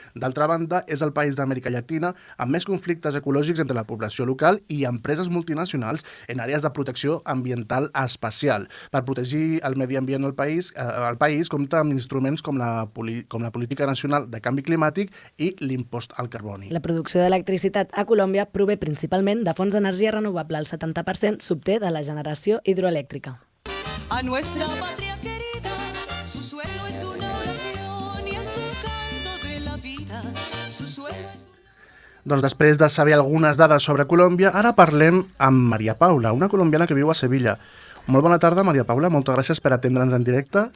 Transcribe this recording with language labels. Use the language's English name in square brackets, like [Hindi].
[Catalan] D'altra banda, és el país d'Amèrica Llatina amb més conflictes ecològics entre la població local i empreses multinacionals en àrees de protecció ambiental espacial. Per protegir el medi ambient al país, el país compta amb instruments com la Política Nacional de Canvi Climàtic i l'impost al carboni. La producció d'electricitat a Colòmbia prové principalment de fonts d'energia renovable. El 70% s'obté de la generació hidroelèctrica. [Spanish] A nuestra patria querida, su suelo es una oración y es un canto de la vida. Su suelo es... [Catalan] Doncs després de saber algunes dades sobre Colòmbia, ara parlem amb Maria Paula, una colombiana que viu a Sevilla. Molt bona tarda, Maria Paula. Moltes gràcies per atendre'ns en directe.